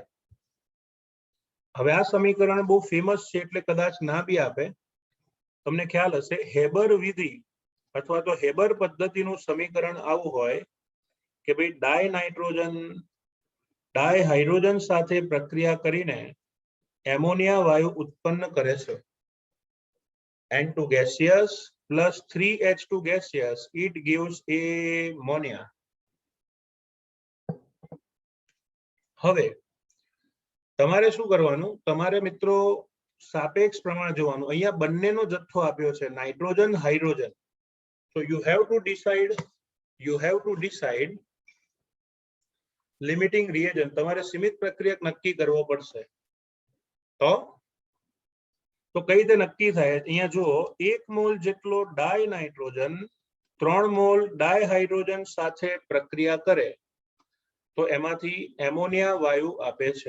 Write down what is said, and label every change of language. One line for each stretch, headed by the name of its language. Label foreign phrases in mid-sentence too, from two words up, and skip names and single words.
Gujarati: હવે આ સમીકરણ બહુ ફેમસ છે એટલે કદાચ ના બી આપે. તમને ખ્યાલ હશે, હેબર વિધિ અથવા તો હેબર પદ્ધતિનું સમીકરણ આવું હોય કે ભાઈ ડાયહાઇડ્રોજન સાથે પ્રક્રિયા કરીને એમોનિયા વાયુ ઉત્પન્ન કરે છે.
English: N2 gaseous plus 3H2 gaseous, it gives ammonia.
Gujarati: હવે તમારે શું કરવાનું, તમારે મિત્રો સાપેક્ષ પ્રમાણ જોવાનું. અહીંયા બંનેનો જથ્થો આપ્યો છે, નાઇટ્રોજન હાઇડ્રોજન.
English: So you have to decide limiting reagent.
Gujarati: તમારે સીમિત પ્રક્રિયક નક્કી કરવો પડશે. તો કઈ રીતે નક્કી થાય? અહીંયા જુઓ, 1 મોલ જેટલો ડાયનાઇટ્રોજન 3 મોલ ડાયહાઇડ્રોજન સાથે પ્રક્રિયા કરે તો એમાંથી એમોનિયા વાયુ આપે છે.